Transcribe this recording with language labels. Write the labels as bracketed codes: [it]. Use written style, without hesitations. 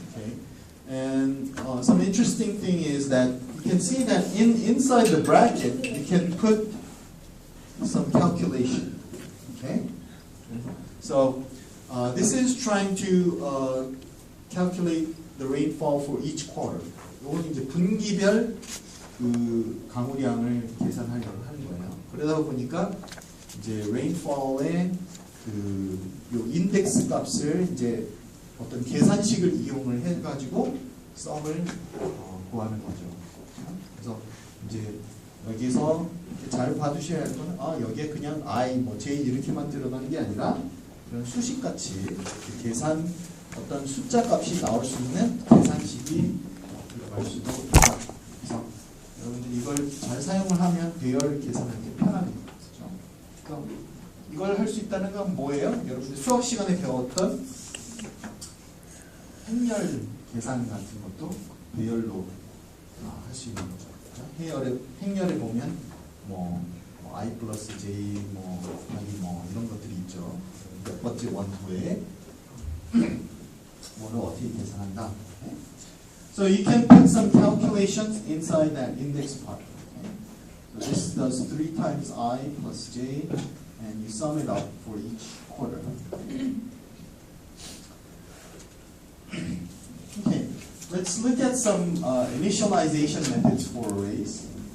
[en] Okay, and some interesting thing is that you can see that inside the bracket you can put some calculation. Okay, so this is trying to calculate the rainfall for each quarter. [ko] 이건 이제 분기별 그 강우량을 계산하려고 하는 거예요. 그러다 보니까 이제 rainfall의 그 요 인덱스 값을 이제 어떤 계산식을 이용을 해가지고 썸을 구하는 거죠. 그래서 이제 여기서 잘 봐두셔야 할 거는 여기에 그냥 I, 뭐 J 이렇게만 들어가는 게 아니라 그런 수식같이 계산 어떤 숫자 값이 나올 수 있는 계산식이 들어갈 수도 있다. 그래서 여러분들 이걸 잘 사용을 하면 배열 계산하기 편합니다. 그렇죠? 이걸 할 수 있다는 건 뭐예요? 여러분들 수학 시간에 배웠던 행렬 계산 같은 것도 배열로 할 수 있는 거죠. 행렬에 보면 뭐 I 플러스 J 뭐 곱하기 뭐 이런 것들이 있죠. 몇 번째 원투에 뭐를 어떻게 계산한다. [en] Okay? So you can put some calculations inside that index part. Okay? So this does 3 times I plus J, and you sum it up for each quarter. Okay, let's look at some initialization methods for arrays.